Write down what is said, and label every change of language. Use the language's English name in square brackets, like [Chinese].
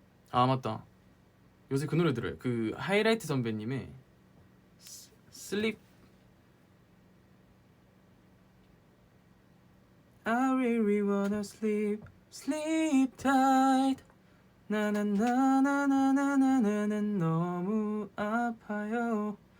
[Korean] 아 맞다, 요새 그 노래 들어요. 그 하이라이트 선배님의 슬립. [English] I really wanna sleep tight. [Korean] 나나나나나나나나는 너무 아파요.